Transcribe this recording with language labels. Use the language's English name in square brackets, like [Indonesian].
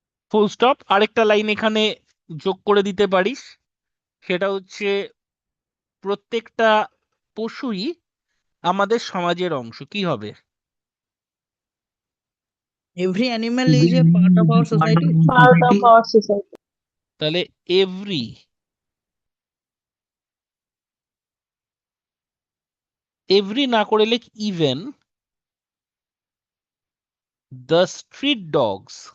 [Bangla] Full stop. আরেকটা line এখানে যোগ করে দিতে পারিস, সেটা হচ্ছে প্রত্যেকটা পশুই আমাদের সমাজের অংশ। কি হবে? [English] Every animal is a part of our society. Part of our society. [Bangla] তাহলে [English] every, every [Bangla] না করে লেখ [English] even the street dogs